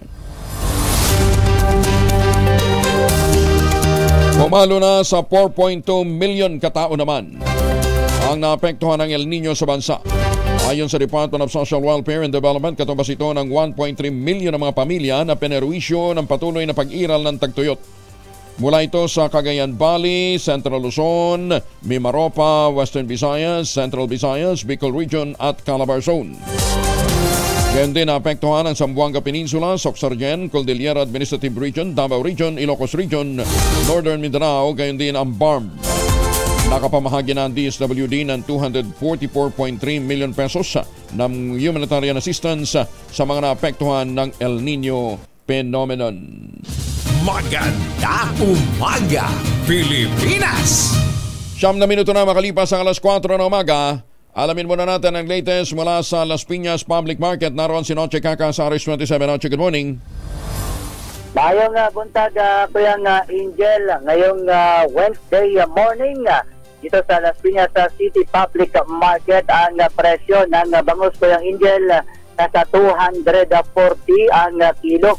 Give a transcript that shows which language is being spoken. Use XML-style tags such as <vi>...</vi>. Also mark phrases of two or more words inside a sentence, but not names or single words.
<tl>Pumalo na sa 4.2 million katao naman ang naapektuhan ng El Nino sa bansa. Ayon sa Department of Social Welfare and Development, katumbas ito ng 1.3 million ng mga pamilya na penerwisyo ng patuloy na pag-iral ng tagtuyot. Mula ito sa Cagayan Valley, Central Luzon, Mimaropa, Western Visayas, Central Visayas, Bicol Region at Calabarzon. Gayon din naapektuhan ang Zamboanga Peninsula, Soxargen, Cordillera Administrative Region, Davao Region, Ilocos Region, Northern Mindanao, gayon din ang BARM. Nakapamahagi na ang DSWD ng 244.3</tl> <en>million pesos</en> <tl>ng</tl> <en>humanitarian assistance</en> <tl>sa mga naapektuhan ng El Nino phenomenon. Magandang umaga, Pilipinas! 9 na minuto na makalipas ang alas 4 ng umaga. Alamin muna natin ang latest mula sa Las Piñas Public Market. Naroon si Noche Kaka sa RS27.</tl> <en>Noche, good morning.</en> <ceb>Ngayong buntag,</ceb> <tl>Kuyang Angel, ngayong</tl> <en>Wednesday morning,</en> <tl>dito sa Las Piñas City Public Market, ang presyo ng bangus, Kuyang Angel, nasa 240 ang kilo.</tl>